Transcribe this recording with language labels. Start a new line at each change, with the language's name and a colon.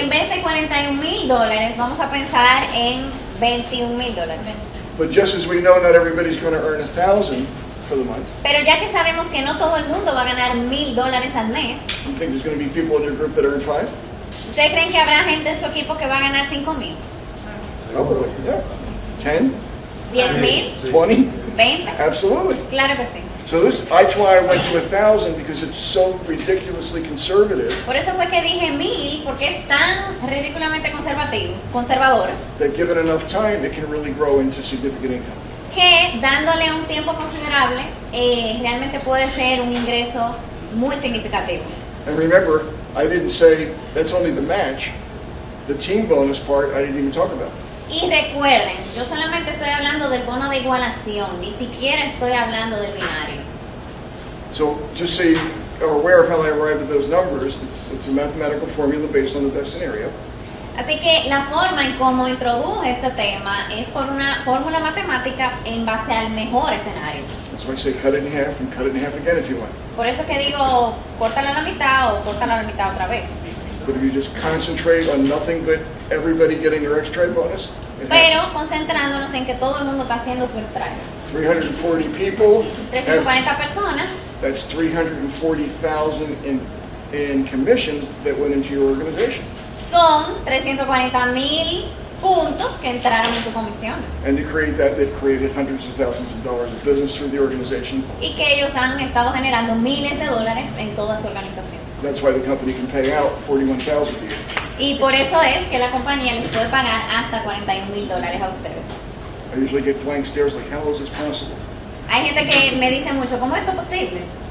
Spanish: en vez de $41,000, vamos a pensar en $21,000.
English: But just as we know not everybody's going to earn 1,000 for the month,
Spanish: Pero ya que sabemos que no todo el mundo va a ganar $1,000 al mes,
English: you think there's going to be people in your group that earn 5?
Spanish: ¿ustedes creen que habrá gente en su equipo que va a ganar $5,000?
English: Probably, yeah. 10, $10,000? 20? 20. Absolutely.
Spanish: Claro que sí.
English: So that's why I went to 1,000 because it's so ridiculously conservative
Spanish: Por eso fue que dije 1,000, porque es tan ridículamente conservadora,
English: that given enough time, it can really grow into significant income.
Spanish: que dándole un tiempo considerable, realmente puede ser un ingreso muy significativo.
English: And remember, I didn't say that's only the match. The team bonus part, I didn't even talk about.
Spanish: Y recuerden, yo solamente estoy hablando del bono de igualación, ni siquiera estoy hablando del binario.
English: So just so you are aware of how I arrived at those numbers, it's a mathematical formula based on the best scenario.
Spanish: Así que la forma en cómo introduje este tema es por una fórmula matemática en base al mejor escenario.
English: That's why I say cut it in half and cut it in half again if you want.
Spanish: Por eso que digo, córtalo a la mitad o córtalo a la mitad otra vez.
English: But if you just concentrate on nothing but everybody getting their extra bonus, it
Spanish: Pero
English: happens.
Spanish: concentrándonos en que todo el mundo está haciendo su extraño.
English: 340 people,
Spanish: 340 personas,
English: that's 340,000 in commissions that went into your organization.
Spanish: son 340,000 puntos que entraron en tu comisión.
English: And to create that, they've created hundreds of thousands of dollars of business through the organization.
Spanish: Y que ellos han estado generando miles de dólares en toda su organización.
English: That's why the company can pay out $41,000 a year.
Spanish: Y por eso es que la compañía les puede pagar hasta $41,000 a ustedes.
English: I usually get blank stares like, how is this possible?
Spanish: Hay gente que me dice mucho, ¿cómo es esto posible?